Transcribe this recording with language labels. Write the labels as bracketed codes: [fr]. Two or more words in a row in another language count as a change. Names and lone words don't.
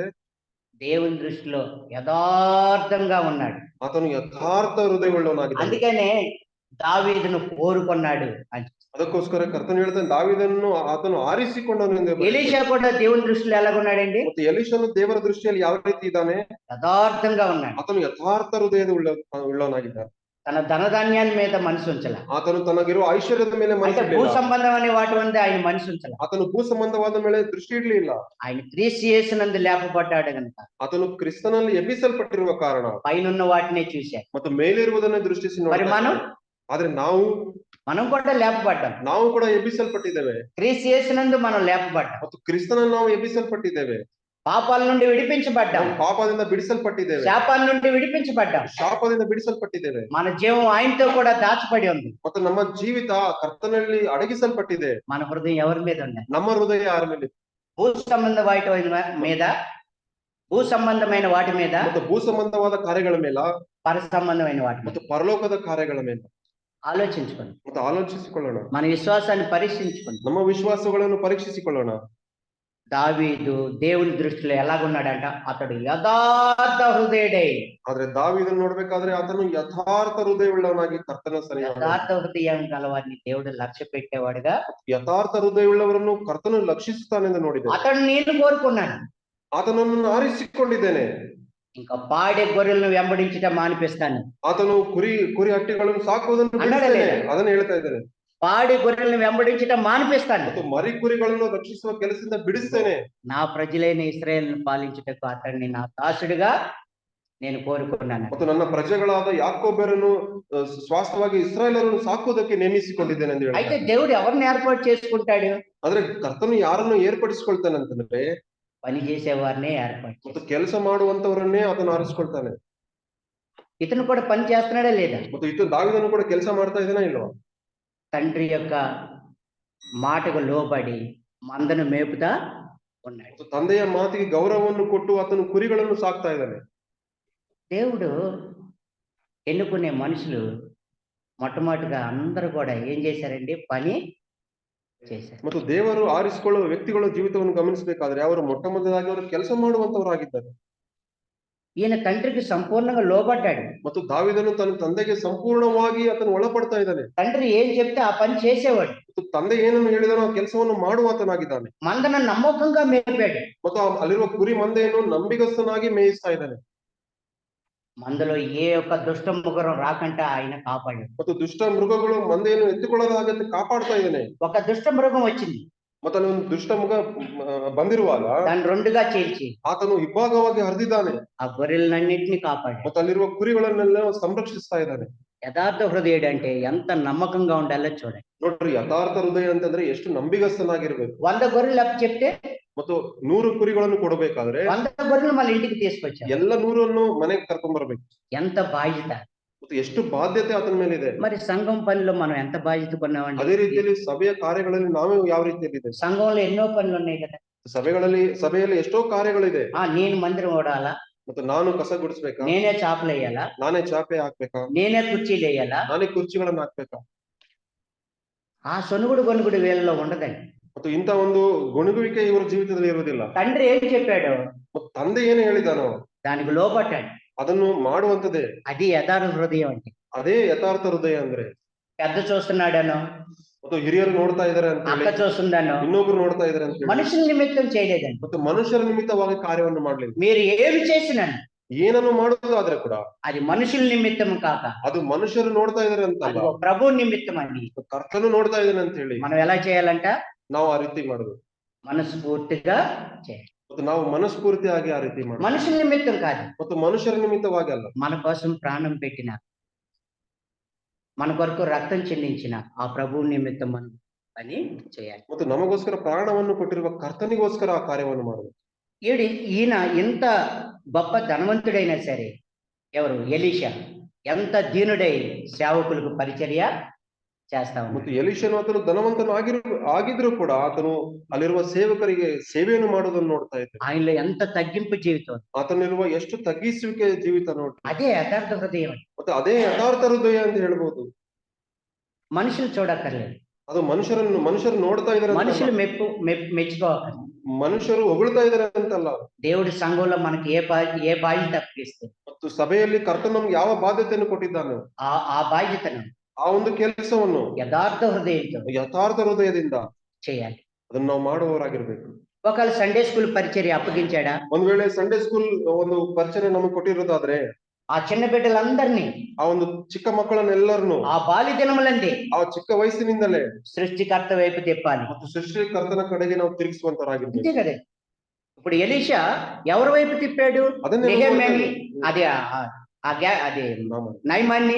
[te] దేవుని దృష్టిలో యథార్థంగా ఉన్నాడు. [kn] ಆತನು ಯಥಾರ್ಥ ಹೃದಯವುಳ್ಳವನಾಗಿದ್ದಾನೆ. [te] అందుకనే దావీదును కోరుకున్నాడు అని. [kn] ಅದಕ್ಕೋಸ್ಕರ ಕರ್ತನು ಹೇಳ್ತಾನೆ ದಾವೀದನನ್ನು ಆತನು ಆರಿಸಿಕೊಂಡನು ಎಂದು ಬರೆದಿದೆ. [te] ఎలీషా కూడా దేవుని దృష్టిలో ఎలాగున్నాడండి? [kn] ಮತ್ತು ಎಲೀಷನು ದೇವರ ದೃಷ್ಟಿಯಲ್ಲಿ ಯಾವ ರೀತಿ ಇದ್ದಾನೆ? [te] యథార్థంగా ఉన్నాడు. [kn] ಆತನು ಯಥಾರ್ಥ ಹೃದಯದ ಉಳ್ಳವನಾಗಿದ್ದಾನೆ. [te] తన ధనధాన్యాల మీద మనసు ఉంచల. [kn] ಆತನು ತನಗಿರುವ ಐಶ್ವರ್ಯದ ಮೇಲೆ [te] అంటే [kn] ಮನಸ್ಸು [te] భూ [kn] ಇಡಲಿಲ್ಲ. [te] సంబంధమైన వాటి మీద ఆయన మనసు ఉంచల. [kn] ಆತನು ಭೂ ಸಂಬಂಧವಾದ ಮೇಲೆ ದೃಷ್ಟಿ ಇಡಲಿಲ್ಲ. [te] ఆయన క్రీస్తు యేసునందు లేపబడ్డాడు గనుక [kn] ಆತನು ಕ್ರಿಸ್ತನಲ್ಲಿ ಎಬ್ಬಿಸಲ್ಪಟ್ಟಿರುವ ಕಾರಣ [te] పైనున్న వాటినే చూశాడు. [kn] ಮತ್ತು ಮೇಲಿರುವುದನ್ನು ದೃಷ್ಟಿಸಿ [te] మరి మనం [kn] ಆದ್ರೆ [te] మనం కూడా లేపబడ్డాం. [kn] ನಾವು ಕೂಡ ಎಬ್ಬಿಸಲ್ಪಟ್ಟಿದ್ದೇವೆ. [te] క్రీస్తు యేసునందు మనం లేపబడ్డాం. [kn] ಮತ್ತು ಕ್ರಿಸ್ತನಲ್ಲಿ ನಾವು ಎಬ್ಬಿಸಲ್ಪಟ್ಟಿದ್ದೇವೆ. [te] పాపాల నుండి విడిపించబడ్డాం. [kn] ನಾವು ಪಾಪದಿಂದ ಬಿಡಿಸಲ್ಪಟ್ಟಿದ್ದೇವೆ. [te] శాపాల నుండి విడిపించబడ్డాం. [kn] ಶಾಪದಿಂದ ಬಿಡಿಸಲ್ಪಟ್ಟಿದ್ದೇವೆ. [te] మన జీవం ఆయనతో కూడా దాచబడి ఉంది. [kn] ಮತ್ತು ನಮ್ಮ ಜೀವಿತ ಕರ್ತನಲ್ಲಿ ಅಡಗಿಸಲ್ಪಟ್ಟಿದೆ. [te] మన హృదయం ఎవరి మీద ఉంది? [kn] ನಮ್ಮ ಹೃದಯ ಯಾರ ಮೇಲೆ? [te] భూ సంబంధ వాటి మీద, భూ సంబంధమైన వాటి మీద, [kn] ಮತ್ತು ಭೂ ಸಂಬಂಧವಾದ ಕಾರ್ಯಗಳ ಮೇಲೆ, [te] పర సంబంధమైన వాటి మీద [kn] ಮತ್ತು ಪರಲೋಕದ ಕಾರ್ಯಗಳ ಮೇಲೆ [te] ఆలోచించుకోండి. [kn] ಮತ್ತು ಆಲೋಚಿಸಿಕೊಳ್ಳೋಣ. [te] మన విశ్వాసాన్ని పరీక్షించుకోండి. [kn] ನಮ್ಮ ವಿಶ್ವಾಸಗಳನ್ನು ಪರೀಕ್ಷಿಸಿಕೊಳ್ಳೋಣ. [te] దావీదు దేవుని దృష్టిలో ఎలాగున్నాడంట? అతడు యథార్థ హృదయుడై. [kn] ಆದ್ರೆ ದಾವೀದನ್ನು ನೋಡ್ಬೇಕಾದ್ರೆ ಆತನು ಯಥಾರ್ಥ ಹೃದಯವುಳ್ಳವನಾಗಿ ಕರ್ತನ ಸರಿಯಾದ [te] యథార్థ హృదయం గలవారిని దేవుడు లక్ష్య పెట్టేవాడుగా, [kn] ಯಥಾರ್ಥ ಹೃದಯವುಳ್ಳವರನ್ನು ಕರ್ತನು ಲಕ್ಷಿಸುತ್ತಾನೆಂದು ನೋಡಿದೆ. [te] అతడు నేను కోరుకున్నాను. [kn] ಆತನನ್ನು ಆರಿಸಿಕೊಂಡಿದ್ದೇನೆ. [te] ఇంకా పాడే గొర్రెలను వెంబడించటం మానిపిస్తాను. [kn] ಆತನು ಕುರಿ ಹಟ್ಟಿಗಳನ್ನು ಸಾಕುವುದನ್ನು ಬಿಡಿಸ್ತೇನೆ. ಅದನ್ನು ಹೇಳ್ತಾ ಇದ್ದೇನೆ. [te] పాడి గొర్రెలను వెంబడించటం మానిపిస్తాను. [kn] ಮತ್ತು ಮರಿ ಕುರಿಗಳನ್ನು ರಕ್ಷಿಸುವ ಕೆಲಸದಿಂದ ಬಿಡಿಸ್ತೇನೆ. [te] నా ప్రజలైన ఇశ్రాయేలును పాలించుటకు అతన్ని నా దాసుడిగా నేను కోరుకున్నాను. [kn] ಮತ್ತು ನನ್ನ ಪ್ರಜೆಗಳಾದ ಯಾಕೋಬರನ್ನು ಸ್ವಾಸ್ಥವಾಗಿ ಇಸ್ರಾಯೇಲರನ್ನು ಸಾಕುವುದಕ್ಕೆ ನೇಮಿಸಿಕೊಂಡಿದ್ದೇನೆ ಎಂದು [te] అయితే [kn] ಹೇಳ್ತಾನೆ. [te] దేవుడు ఎవరిని ఏర్పాటు చేసుకుంటాడు? [kn] ಆದ್ರೆ ಕರ್ತನು ಯಾರನ್ನು ಏರ್ಪಡಿಸಿಕೊಳ್ತಾನೆ ಅಂತಂದ್ರೆ [te] పని చేసేవారినే ఏర్పాటు. [kn] ಮತ್ತು ಕೆಲಸ ಮಾಡುವಂತವರನ್ನೇ ಆತನು ಆರಿಸಿಕೊಳ್ತಾನೆ. [te] ఇతను కూడా పని చేస్తున్నాడా లేదా? [kn] ಮತ್ತು ದಾವೀದನು ಕೂಡ ಕೆಲಸ ಮಾಡ್ತಾ ಇದ್ದಾನೆ ಇಲ್ವಾ? [te] తండ్రి యొక్క మాటకు లోబడి మందను మేపుతా ఉన్నాడు. [kn] ಮತ್ತು ತಂದೆಯ ಮಾತಿಗೆ ಗೌರವವನ್ನು ಕೊಟ್ಟು ಆತನು ಕುರಿಗಳನ್ನು ಸಾಕ್ತಾ ಇದ್ದಾನೆ. [te] దేవుడు ఎన్నుకునే మనుషులు మొట్టమొదటిగా అందరూ కూడా ఏం చేశారండి? పని చేశారు. [kn] ಮತ್ತು ದೇವರು ಆರಿಸಿಕೊಳ್ಳುವ ವ್ಯಕ್ತಿಗಳ ಜೀವಿತವನ್ನು ಗಮನಿಸಬೇಕಾದ್ರೆ ಅವರು ಮೊಟ್ಟ ಮೊದಲಾಗಿ ಅವರು ಕೆಲಸ ಮಾಡುವಂತವರಾಗಿದ್ದಾರೆ. [te] ఈయన తండ్రికి సంపూర్ణంగా లోబడ్డాడు. [kn] ಮತ್ತು ದಾವೀದನು ತನ್ನ ತಂದೆಗೆ ಸಂಪೂರ್ಣವಾಗಿ ಆತನು ಒಳಪಡ್ತಾ ಇದ್ದಾನೆ. [te] తండ్రి ఏం చెప్తే ఆ పని చేసేవాడు. [kn] ಮತ್ತು ತಂದೆ ಏನನ್ನು ಹೇಳಿದಾನೋ ಆ ಕೆಲಸವನ್ನು ಮಾಡುವಾತನಾಗಿದ್ದಾನೆ. [te] మందను నమ్మకంగా మేపాడు. [kn] ಮತ್ತು ಅಲ್ಲಿರುವ ಕುರಿ ಮಂದೆಯನ್ನು ನಂಬಿಗಸ್ತನಾಗಿ ಮೇಯಿಸ್ತಾ ಇದ್ದಾನೆ. [te] మందలో ఏ ఒక్క దుష్ట ముఖరం రాకంటే ఆయన కాపాడాడు. [kn] ಮತ್ತು ದುಷ್ಟ ಮೃಗಗಳು ಮಂದೆಯನ್ನು ಎತ್ತಿಕೊಳ್ಳದ ಹಾಗೆ ಕಾಪಾಡ್ತಾ ಇದ್ದಾನೆ. [te] ఒక దుష్ట మృగం వచ్చింది. [kn] ಮತ್ತು ಅಲ್ಲಿ ಒಂದು ದುಷ್ಟ ಮೃಗ ಬಂದಿರುವಾಗ [te] దాన్ని రెండుగా చీల్చి [kn] ಆತನು ಇಬ್ಬಾಗವಾಗಿ ಹರಿದಿದ್ದಾನೆ. [te] ఆ గొర్రెలన్నింటినీ కాపాడాడు. [kn] ಮತ್ತು ಅಲ್ಲಿರುವ ಕುರಿಗಳನ್ನೆಲ್ಲ ಸಂರಕ್ಷಿಸ್ತಾ ಇದ್ದಾನೆ. [te] యథార్థ హృదయుడు అంటే ఎంత నమ్మకంగా ఉండాలో చూడండి. [kn] ನೋಡ್ರಿ, ಯಥಾರ್ಥ ಹೃದಯ ಅಂತಂದ್ರೆ ಎಷ್ಟು ನಂಬಿಗಸ್ತನಾಗಿರ್ಬೇಕು. [te] 100 గొర్రెలు అప్పు చెప్తే [kn] ಮತ್ತು 100 ಕುರಿಗಳನ್ನು ಕೊಡಬೇಕಾದ್ರೆ [te] 100 గొర్రెలు మన ఇంటికి తీసుకొచ్చారు. [kn] ಎಲ್ಲ 100 ಮನೆಗೆ ಕರ್ಕೊಂಡ್ ಬರ್ಬೇಕು. [te] ఎంత బాధ్యత! [kn] ಮತ್ತು ಎಷ್ಟು ಬಾಧ್ಯತೆ ಆತನ ಮೇಲೆ ಇದೆ. [te] మరి సంఘం పనిలో మనం ఎంత బాధ్యత కొన్నామండి? [kn] ಅದೇ ರೀತಿಯಲ್ಲಿ ಸಭೆಯ ಕಾರ್ಯಗಳಲ್ಲಿ ನಾವೇ ಯಾವ ರೀತಿಯಲ್ಲಿ ಇದೆ. [te] సంఘంలో ఎన్నో పనులు ఉన్నాయి కదా. [kn] ಸಭೆಯಲ್ಲಿ ಎಷ್ಟೋ ಕಾರ್ಯಗಳಿದೆ. [te] నేను మందిరం ఓడాలా, [kn] ಮತ್ತು ನಾನು ಕಸ ಗುಡಿಸ್ಬೇಕಾ, [te] నేనే చాపలు వేయాలా, [kn] ನಾನೇ ಚಾಪೆ ಹಾಕ್ಬೇಕಾ, [te] నేనే కుర్చీలు వేయాలా? [kn] ನಾನೇ ಕುರ್ಚಿಗಳನ್ನ ಹಾಕ್ಬೇಕಾ? [te] ఆ సొనుగుడు గొనుగుడు వీళ్ళలో ఉండదండి. [kn] ಮತ್ತು ಇಂತ ಒಂದು ಗುಣಗುವಿಕೆ ಇವರ ಜೀವಿತದಲ್ಲಿ ಇರುವುದಿಲ್ಲ. [te] తండ్రి ఏం చెప్పాడు [kn] ಮತ್ತು ತಂದೆ ಏನು ಹೇಳಿದಾನೋ [te] దానికి లోపడ్డాడు. [kn] ಅದನ್ನು ಮಾಡುವಂತದೇ. [te] అది యథార్థ హృదయం అంటే. [kn] ಅದೇ ಯಥಾರ್ಥ ಹೃದಯ ಅಂದ್ರೆ. [te] పెద్ద చూస్తున్నాడనో, [kn] ಮತ್ತು ಹಿರಿಯರು ನೋಡ್ತಾ ಇದಾರೆ ಅಂತ [te] అక్క [kn] ಹೇಳಿ, [te] చూస్తుందనో, [kn] ಇನ್ನೊಬ್ರು ನೋಡ್ತಾ ಇದಾರೆ ಅಂತ ಹೇಳಿ, [te] మనుషుల నిమిత్తం చేయలేదండి. [kn] ಮತ್ತು ಮನುಷ್ಯರ ನಿಮಿತ್ತವಾಗಿ ಕಾರ್ಯವನ್ನು ಮಾಡ್ಲಿಲ್ಲ. [te] మీరు ఏమి చేసినాను [kn] ಏನನ್ನು ಮಾಡುವುದಾದ್ರೆ ಕೂಡ [te] అది మనుషుల నిమిత్తం కాక [kn] ಅದು ಮನುಷ್ಯರು ನೋಡ್ತಾ ಇದಾರೆ ಅಂತ [te] అది [kn] ಅಲ್ಲ, [te] ప్రభు నిమిత్తం అని [kn] ಕರ್ತನು ನೋಡ್ತಾ ಇದ್ದಾನೆ ಅಂತ ಹೇಳಿ [te] మనం ఎలా చేయాలంట? [kn] ನಾವು ಆ ರೀತಿ ಮಾಡುದು. [te] మనస్ఫూర్తిగా చేయాలి. [kn] ಮತ್ತು ನಾವು ಮನಸ್ಫೂರ್ತಿಯಾಗಿ ಆ ರೀತಿ ಮಾಡುದು. [te] మనుషుల నిమిత్తం కాదు, [kn] ಮತ್ತು ಮನುಷ್ಯರ ನಿಮಿತ್ತವಾಗಿ ಅಲ್ಲ. [te] మన కోసం ప్రాణం పెట్టిన, మన కొరకు రక్తం చెందించిన ఆ ప్రభువు నిమిత్తం మనం పని చేయాలి. [kn] ಮತ್ತು ನಮಗೋಸ್ಕರ ಪ್ರಾಣವನ್ನು ಕೊಟ್ಟಿರುವ ಕರ್ತನಿಗೋಸ್ಕರ ಆ ಕಾರ್ಯವನ್ನು ಮಾಡುದು. [te] ఈయన ఇంత గొప్ప ధనవంతుడైనా సరే, ఎవరు? ఎలీషా ఎంత దీనుడై సేవకులకు పరిచర్య చేస్తా ఉన్నాడు. [kn] ಮತ್ತು ಎಲೀಷನು ಆತನು ಧನವಂತನು ಆಗಿದ್ರು ಕೂಡ ಆತನು ಅಲ್ಲಿರುವ ಸೇವಕರಿಗೆ ಸೇವೆಯನ್ನು ಮಾಡುವುದನ್ನು ನೋಡ್ತಾ ಇದ್ದೆ. [te] ఆయనలో ఎంత తగ్గింపు జీవితం! [kn] ಆತನಿರುವ ಎಷ್ಟು ತಗ್ಗಿಸುವಿಕೆ ಜೀವಿತ ನೋಡಿ. [te] అదే యథార్థ హృదయం. [kn] ಮತ್ತೆ ಅದೇ ಯಥಾರ್ಥ ಹೃದಯ ಅಂತ ಹೇಳ್ಬೋದು. [te] మనుషులు చూడక్కర్లేదు, [kn] ಅದು ಮನುಷ್ಯರು ನೋಡ್ತಾ ಇದಾರೆ, [te] మనుషులు మెచ్చుకోవక్కర్లేదు. [kn] ಮನುಷ್ಯರು ಹೊಗಳ್ತಾ ಇದಾರೆ ಅಂತಲ್ಲ. [te] దేవుడి సంఘంలో మనకి ఏ బాధ్యత అప్పగిస్తే [kn] ಮತ್ತು ಸಭೆಯಲ್ಲಿ ಕರ್ತನು ನಮ್ಗೆ ಯಾವ ಬಾಧ್ಯತೆಯನ್ನು ಕೊಟ್ಟಿದ್ದಾನೆ [te] ఆ బాధ్యతను [kn] ಆ ಒಂದು ಕೆಲಸವನ್ನು [te] యథార్థ హృదయంతో [kn] ಯಥಾರ್ಥ ಹೃದಯದಿಂದ [te] చేయాలి. [kn] ಅದನ್ನ ನಾವು ಮಾಡುವವರಾಗಿರ್ಬೇಕು. [te] ఒకవేళ [en] Sunday school [te] పరిచర్య అప్పగించాడా, [kn] ಒಂದ್ ವೇಳೆ [en] Sunday school [kn] ಒಂದು ಪರಿಚಯ ನಮಗೆ ಕೊಟ್ಟಿರೋದಾದ್ರೆ [te] ఆ చిన్న బిడ్డలందరినీ [kn] ಆ ಒಂದು ಚಿಕ್ಕ ಮಕ್ಕಳನ್ನೆಲ್ಲರನ್ನು [te] ఆ బాల్య దినములందే [kn] ಆ ಚಿಕ್ಕ ವಯಸ್ಸಿನಿಂದಲೇ [te] సృష్టికర్త వైపు తిప్పాలి. [kn] ಮತ್ತು ಸೃಷ್ಟಿಕರ್ತನ ಕಡೆಗೆ ನಾವು ತಿರುಗಿಸುವಂತರಾಗಿರ್ಬೇಕು. [te] అంతే కదా. ఇప్పుడు ఎలీషా ఎవరి వైపు తిప్పాడు? [kn] ಅದನ್ನೇ [te] నెహెమ్యాని, అదే అదే నయమాన్ని.